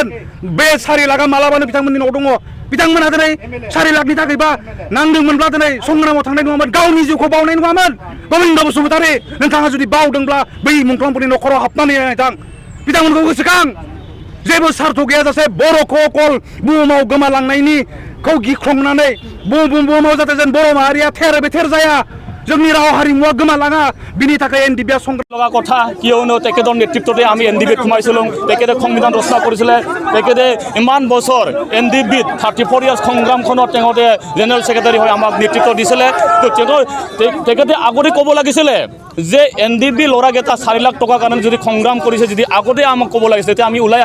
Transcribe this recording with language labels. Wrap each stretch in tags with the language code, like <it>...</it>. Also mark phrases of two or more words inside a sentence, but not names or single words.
<brx>बे 4 लाखआ मालाबानो बिथांमोननि न'आव दङ बिथांमोना दिनै 4 लाखनि थाखायबा नांदोंमोनब्ला दिनै संग्रामाव थांनाय नङामोन गावनि जिउखौ बावनाय नङामोन गोबिन्द बसुमतारी नोंथाङा जुदि बावदोंब्ला बै मुंख्लंफोरनि न'खराव हाबनानै नायथां बिथांमोनखौ गोसोखां जेबो सार्थ गैयाजासे बर'खौ अकल बुहुमाव गोमालांनायनिखौ गिख्रंनानै बुहुमाव जाहाथे जों बर' माहारिया थेर बेथेर जाया जोंनि राव हारिमुवा गोमालाङा बिनि थाखाय एनडिएफबिआ সংগ্ৰাম</brx> <as>লগা কথা কিয়নো তেখেতৰ নেতৃত্বতে আমি এনডিএফবিত সোমাইছিলোঁ তেখেতে সংবিধান ৰচনা কৰিছিলে তেখেতে ইমান বছৰ এনডিএফবিত 34 ইয়াৰ্ছ সংগ্ৰামখনত তেখেতে</as> <en>general secretary</en> <as>হৈ আমাক নেতৃত্ব দিছিলে তো তেখেতে আগতে ক'ব লাগিছিলে যে এনডিএফবি ল'ৰাকেইটা 4 লাখ টকাৰ কাৰণে যদি সংগ্ৰাম কৰিছে যদি আগতে আমাক ক'ব লাগিছিলে তেতিয়া আমি ওলাই</as>